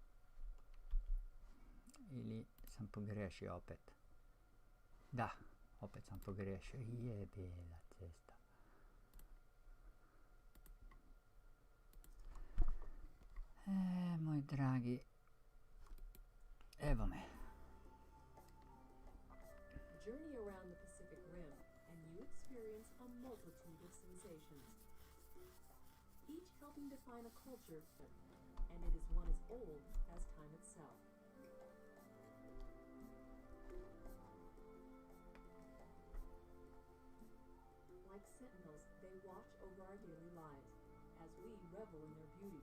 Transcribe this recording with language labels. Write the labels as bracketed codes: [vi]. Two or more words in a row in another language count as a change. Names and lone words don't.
[hr] Ili sam pogriješio opet. Da, opet sam pogriješio. Jebela cesta. Moj dragi. Evo me. [en] Journey around the Pacific Rim and you experience a multitude of sensations, each helping define a culture, and it is one as old as time itself. Like sentinels, they watch over our daily lives as we revel in their beauty.